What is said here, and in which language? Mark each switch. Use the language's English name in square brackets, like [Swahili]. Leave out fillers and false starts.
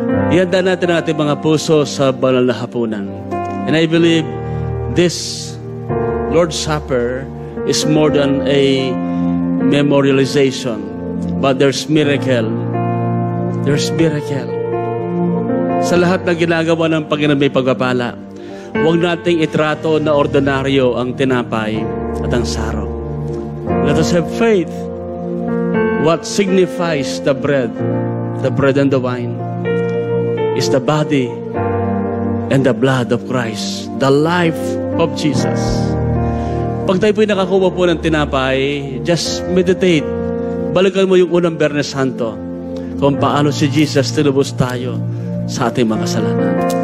[Filipino] Ihanda natin ang ating mga puso sa banal na hapunan. [English] And I believe this Lord's Supper is more than a memorialization, but there's miracle. There's miracle. [Filipino] Sa lahat ng ginagawa ng Panginoon may pagpapala. Huwag nating itrato na ordinaryo ang tinapay at ang saro. [English] Let us have faith. What signifies the bread and the wine, is the body and the blood of Christ, the life of Jesus. [Filipino] Pag tayo po'y nakakuha po ng tinapay, [English] just meditate. [Filipino] Balikan mo yung unang Biyernes Santo, kung paano si Jesus tinubos tayo sa ating mga kasalanan.